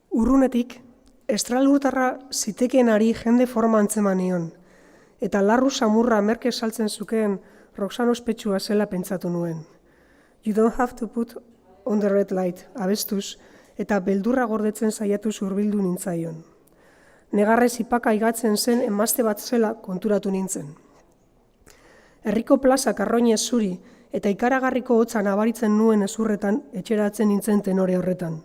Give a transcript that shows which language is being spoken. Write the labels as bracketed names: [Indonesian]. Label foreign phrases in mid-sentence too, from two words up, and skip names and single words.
[Basque] Urrunetik, estralurtarra zitekeenari jende forma antzeman nion, eta larru samurra merke saltzen zukeen Roxan ospetsua zela pentsatu nuen. [English] You don't have to put on the red light, [Basque] abestuz, eta beldurra gordetzen saiatu hurbildu nintzaion. Negarrez ipaka igatzen zen emazte bat zela konturatu nintzen. Herriko plazak arroinez zuri eta ikaragarriko hotza nabaritzen nuen ezurretan etxeratzen nintzen tenore horretan.